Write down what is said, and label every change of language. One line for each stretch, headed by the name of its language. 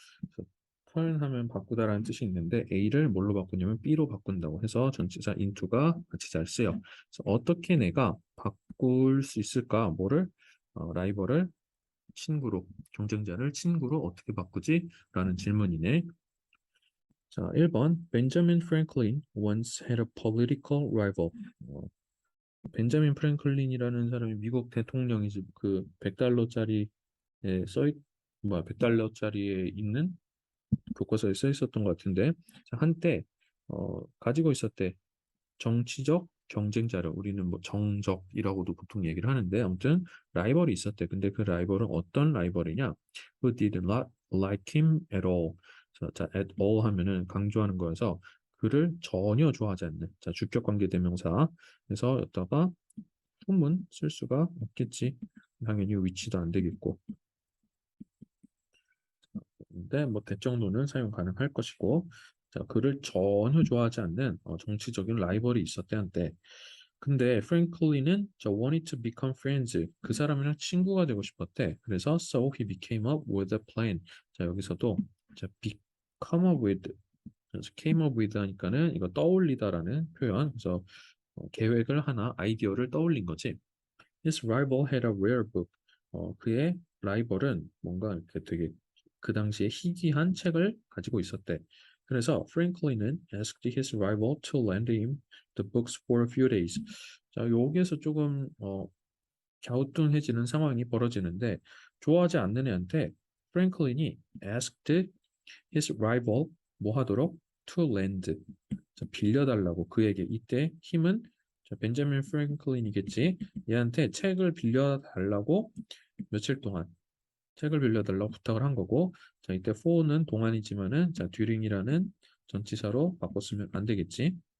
Korean: 그래서 turn 하면 바꾸다라는 뜻이 있는데 A를 뭘로 바꾸냐면 B로 바꾼다고 해서 전치사 into가 같이 잘 쓰여. 그래서 어떻게 내가 바꿀 수 있을까? 뭐를? 라이벌을 친구로, 경쟁자를 친구로 어떻게 바꾸지? 라는 질문이네.
English: 자, 1번 Benjamin Franklin once had a political rival.
Korean: 벤자민 프랭클린이라는 사람이 미국 대통령이지 그 100달러짜리에 써 있, 100달러짜리에 있는 교과서에 써 있었던 것 같은데 자, 한때 가지고 있었대 정치적 경쟁자를 우리는 뭐 정적이라고도 보통 얘기를 하는데 아무튼 라이벌이 있었대. 근데 그 라이벌은 어떤 라이벌이냐?
English: Who did not like him at all.
Korean: 자, at all 하면은 강조하는 거여서 그를 전혀 좋아하지 않는 자 주격 관계 대명사 그래서 여기다가 소문 쓸 수가 없겠지. 당연히 위치도 안 되겠고. 근데 뭐 대정도는 사용 가능할 것이고 자, 그를 전혀 좋아하지 않는 정치적인 라이벌이 있었대 한때. 근데 프랭클린은 저
English: wanted to become friends.
Korean: 그 사람이랑 친구가 되고 싶었대.
English: 그래서 so he became up with a plan.
Korean: 자, 여기서도 자,
English: become up with
Korean: 그래서
English: came up with
Korean: 하니까는 이거 떠올리다라는 표현. 그래서 계획을 하나 아이디어를 떠올린 거지.
English: His rival had a rare book.
Korean: 그의 라이벌은 뭔가 이렇게 되게 그 당시에 희귀한 책을 가지고 있었대. 그래서 프랭클린은
English: asked his rival to lend him the books for a few days.
Korean: 자, 여기에서 조금 갸우뚱해지는 상황이 벌어지는데 좋아하지 않는 애한테 프랭클린이
English: asked his rival
Korean: 뭐 하도록
English: to lend
Korean: 자, 빌려달라고 그에게 이때 힘은 자, 벤자민 프랭클린이겠지 얘한테 책을 빌려달라고 며칠 동안 책을 빌려달라고 부탁을 한 거고 자 이때 for는 동안이지만은 자 during이라는 전치사로 바꿨으면 안 되겠지